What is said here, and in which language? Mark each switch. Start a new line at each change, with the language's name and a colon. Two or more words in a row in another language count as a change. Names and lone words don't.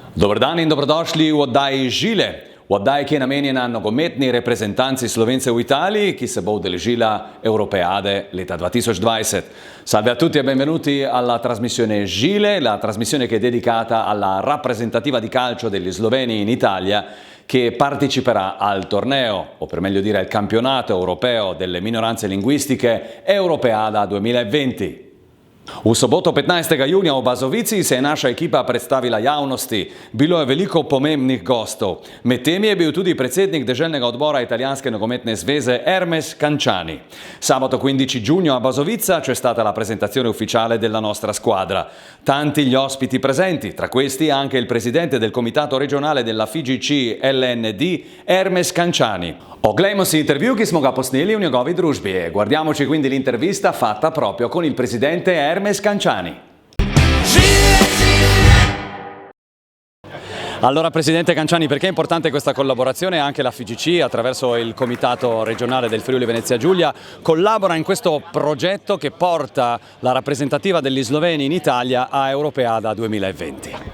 Slovenian: Dobar dan in dobrodošli v oddaji Žile. V oddaji, ki je namenjena nogometni reprezentanci Slovence v Italiji, ki se bo udeležila Europeade leta 2020.
Italian: Salve a tutti e benvenuti alla trasmissione Žile, la trasmissione che è dedicata alla rappresentativa di calcio degli sloveni in Italia, che parteciperà al torneo, o per meglio dire al campionato europeo delle minoranze linguistiche
Slovenian: Europeada 2020. V soboto 15. junija v Bazovici se je naša ekipa predstavila javnosti. Bilo je veliko pomembnih gostov. Med temi je bil tudi predsednik deželnega odbora Italijanske nogometne zveze Hermes Canciani.
Italian: Sabato 15 giugno a Basovizza c'è stata la presentazione ufficiale della nostra squadra. Tanti gli ospiti presenti, tra questi anche il presidente del comitato regionale della FIGC LND, Hermes Canciani.
Slovenian: Oglejmo si intervju, ki smo ga posneli v njegovi družbi.
Italian: Guardiamoci quindi l'intervista fatta proprio con il presidente Hermes Canciani. Allora Presidente Canciani, perché è importante questa collaborazione? Anche la FIGC attraverso il Comitato regionale del Friuli Venezia Giulia collabora in questo progetto che porta la rappresentativa degli sloveni in Italia a Europeada 2020.